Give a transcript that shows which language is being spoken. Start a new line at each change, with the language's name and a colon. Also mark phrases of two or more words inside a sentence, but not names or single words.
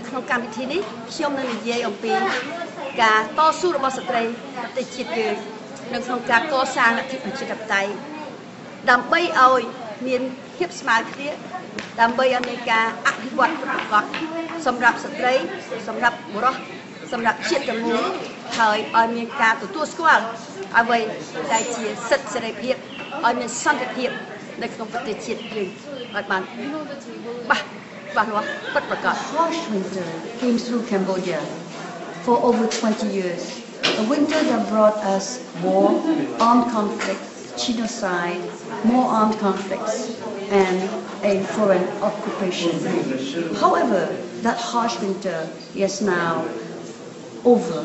Khmer: ក្នុងកម្មវិធីនេះខ្ញុំនឹងនិយាយអំពីការតស៊ូរបស់ស្ត្រីប្រទេសជាតិយើងនៅក្នុងការកសាងលទ្ធិប្រជាធិបតេយ្យដើម្បីឲ្យមានភាពស្មើគ្នាដើម្បីឲ្យមានការអភិវឌ្ឍប្រកបសម្រាប់ស្ត្រីសម្រាប់បុរសសម្រាប់ជាតិទាំងមូលហើយឲ្យមានការទទួលស្គាល់អ្វីដែលជាសិទ្ធិសេរីភាពឲ្យមានសន្តិភាពនៅក្នុងប្រទេសជាតិយើងឲ្យបានច្បាស់លាស់ពិតប្រាកដ
English: Harsh winter came through Cambodia for over 20 years. A winter that brought us war, armed conflict, genocide, more armed conflicts, and a foreign occupation. However, that harsh winter is now over.